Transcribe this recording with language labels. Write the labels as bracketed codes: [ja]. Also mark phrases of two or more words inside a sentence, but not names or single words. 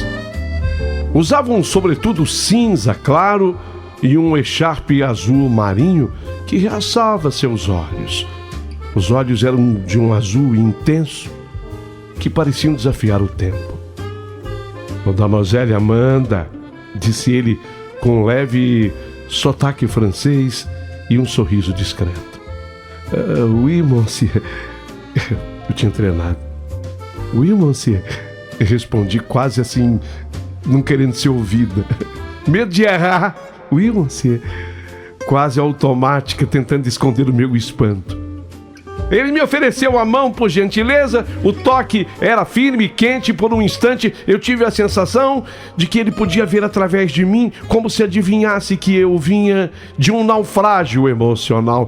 [pt] Usava um sobretudo cinza claro e um echarpe azul marinho que realçava seus olhos. Os olhos eram de um azul intenso que pareciam desafiar o tempo. Mademoiselle Amanda, disse ele com um leve sotaque francês e um sorriso discreto. [fr] Oui, monsieur. [pt] Eu tinha treinado. [fr] Oui, monsieur. [pt] Eu respondi quase assim, não querendo ser ouvida. Medo de errar. [fr] Oui, monsieur. [pt] Quase automática, tentando esconder o meu espanto. Ele me ofereceu a mão, por gentileza. O toque era firme e quente. Por um instante eu tive a sensação de que ele podia ver através de mim, como se adivinhasse que eu vinha de um naufrágio emocional.